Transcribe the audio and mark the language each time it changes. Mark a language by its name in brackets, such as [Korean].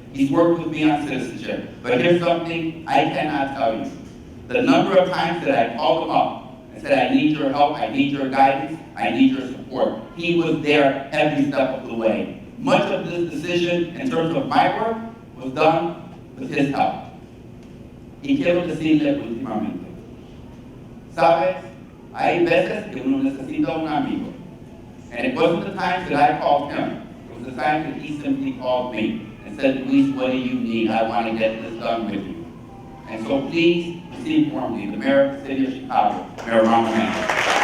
[English] He's worked with me on citizenship. But here's something I cannot tell you. The number of times that I called him up and said, I need your help, I need your guidance, I need your support. He was there every step of the way. Much of this decision in terms of my work was done with his help. [Spanish] Y quiero decirle últimamente, ¿sabes? Hay veces que uno necesita un amigo. [English] And it wasn't the times that I called him. It was the times that he simply called me and said, Luis, what do you need? I want to get this done with you. And so please receive warmly the Mayor of the City of Chicago, Mayor Emanuel.